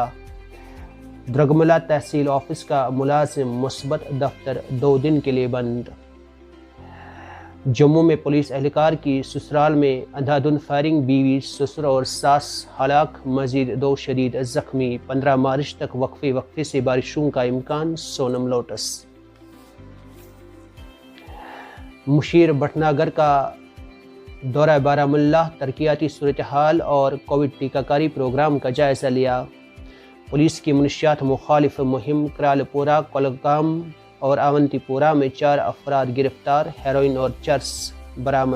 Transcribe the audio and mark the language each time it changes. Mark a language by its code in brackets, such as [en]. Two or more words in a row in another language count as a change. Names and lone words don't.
[ur] درگملہ تحصیل آفس کا ملازم مثبت، دفتر 2 دن کے لیے بند۔ جموں میں پولیس اہلکار کی سسرال میں اندھا دھند فائرنگ، بیوی، سسر اور ساس ہلاک، مزید 2 شدید زخمی۔ 15 مارچ تک وقفے سے بارشوں کا امکان، سونم لوٹس۔ مشیر بھٹناگر کا دورہ بارہمولہ، ترقیاتی صورتحال اور کووڈ ٹیکہ کاری پروگرام کا جائزہ لیا۔ پولیس کی منشیات مخالف مہم، کرال پورہ، کولگام اور آونتی پورہ میں 4 افراد گرفتار، ہیروئن اور چرس برآمد۔